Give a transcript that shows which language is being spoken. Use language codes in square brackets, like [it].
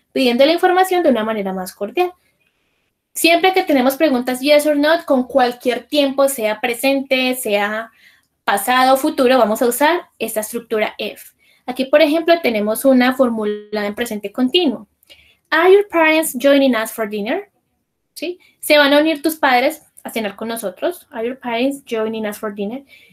[es] Pidiendo la información de una manera más cordial. Siempre que tenemos preguntas yes or not, con cualquier tiempo, sea presente, sea pasado o futuro, vamos a usar esta estructura if. Aquí, por ejemplo, tenemos una fórmula en presente continuo. [en] Are your parents joining us for dinner? [es] ¿Sí? ¿Se van a unir tus padres a cenar con nosotros? [en] Are your parents joining us for dinner?